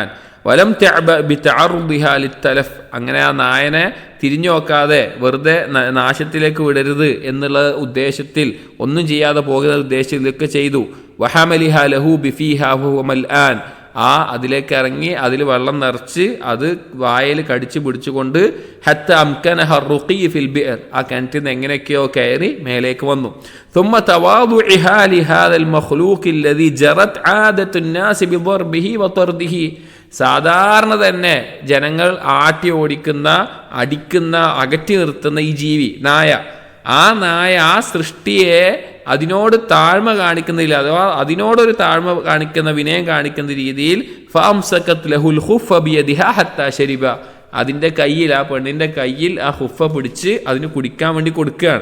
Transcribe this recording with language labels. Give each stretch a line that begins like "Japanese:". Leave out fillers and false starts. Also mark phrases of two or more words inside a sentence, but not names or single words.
Arabic: ولم تعرضها للتلف,
Malayalam: അങ്ങനെ ആ നായനെ തിരിഞ്ഞു നോക്കാതെ വെറുതെ നാശത്തിലേക്ക് വിടരുത് എന്നുള്ള ഉദ്ദേശത്തിൽ, ഒന്നും ചെയ്യാതെ പോകുന്ന ഉദ്ദേശത്തിൽ ഇതൊക്കെ ചെയ്തു.
Arabic: وحملها له بفيها وهو ملآن,
Malayalam: ആ അതിലേക്ക് ഇറങ്ങി അതിൽ വെള്ളം നിറച്ച് അത് വായിൽ കടിച്ചു പിടിച്ചുകൊണ്ട്
Arabic: حتى أمكنه رقي في البئر,
Malayalam: ആ കിണറ്റിൽ നിന്ന് എങ്ങനെയൊക്കെയോ കയറി മേലേക്ക് വന്നു.
Arabic: ثم تواضعها لهذا المخلوق الذي جرت عادة الناس بضربه وطرده.
Malayalam: സാധാരണ തന്നെ ജനങ്ങൾ ആട്ടി ഓടിക്കുന്ന, അടിക്കുന്ന, അകറ്റി നിർത്തുന്ന ഈ ജീവി നായ, ആ നായ ആ സൃഷ്ടിയെ അതിനോട് താഴ്മ കാണിക്കുന്നില്ല, അഥവാ അതിനോടൊരു താഴ്മ കാണിക്കുന്ന, വിനയം കാണിക്കുന്ന രീതിയിൽ
Arabic: فأمسكت له الخف بيدها حتى شرب,
Malayalam: അതിൻ്റെ കയ്യിൽ, ആ പെണ്ണിൻ്റെ കയ്യിൽ ആ ഹുഫ പിടിച്ച് അതിന് കുടിക്കാൻ വേണ്ടി കൊടുക്കുകയാണ്.